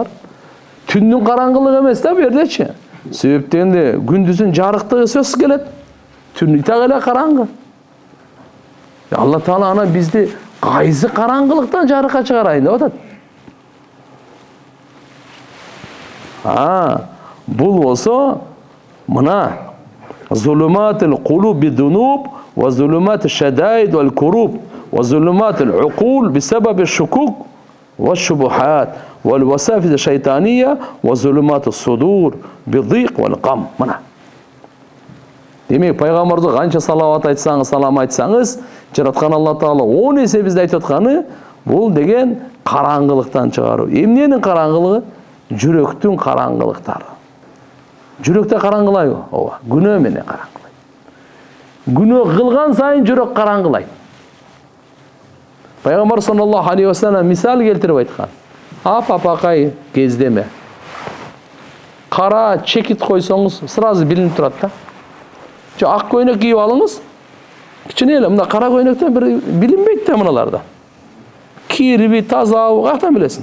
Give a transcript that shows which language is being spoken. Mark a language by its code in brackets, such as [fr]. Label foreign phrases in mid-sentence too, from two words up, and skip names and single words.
[ky] Түндүн караңгылыгы эмес да бердечи. Себеп дегенде күндүзүн жарыктыгы сөзсүз келет. Түн итак эле караңгы. Алла Таала ана бизди кайсы караңгылыктан жарыкка чыгарайын деп атат. Бул болсо мына [ar] ظلمات القلوب بالذنوب وظلمات الشدائد والكروب وظلمات العقول بسبب الشكوك والشبهات والوساوس الشيطانية وظلمات الصدور بالضيق والهم. [ky] Мына. Демек пайгамбарга канча салават айтсаңыз, салам айтсаңыз, жараткан Алла Таала 10 эсе бизди айтып атканы бул деген караңгылыктан чыгаруу. Эмненин караңгылыгы? Жүрөктүн караңгылыктары. Жүрөктө караңгылайбы? Ооба, күнөө менен караңгылайт. Күнөө кылган сайын жүрөк караңгылайт. Пайгамбар [ar] صلى الله عليه وسلم [ky] мисал келтирип айткан. Апакай кездеме. Кара чекит койсоңуз, сразу билинип турат да. Ак көйнөк кийип алыңыз. Кичине эле мына кара көйнөктөн бир билинбейт да мыналарда. Кирби, тазабы, каяктан билесиң?